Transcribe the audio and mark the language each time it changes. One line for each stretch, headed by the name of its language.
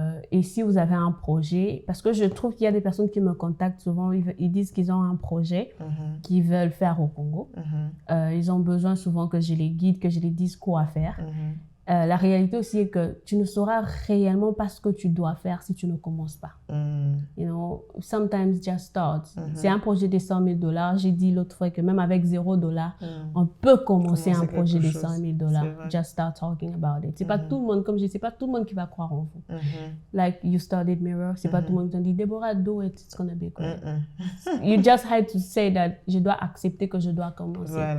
French: Et si vous avez un projet, parce que je trouve qu'il y a des personnes qui me contactent souvent, ils disent qu'ils ont un projet qu'ils veulent faire au Congo. Ils ont besoin souvent que je les guide, que je les dise quoi faire. La réalité aussi est que tu ne sauras réellement pas ce que tu dois faire si tu ne commences pas.
English: You know, sometimes just start.
French: C'est un projet de 100 000 $. J'ai dit l'autre fois que même avec $0, on peut commencer un projet de 100 000 $.
English: Just start talking about it.
French: C'est pas tout le monde, comme je dis, c'est pas tout le monde qui va croire en vous.
English: Like you started Mirror,
French: c'est pas tout le monde qui te dit,
English: Deborah, do it, it's gonna be great. You just had to say that
French: je dois accepter que je dois commencer.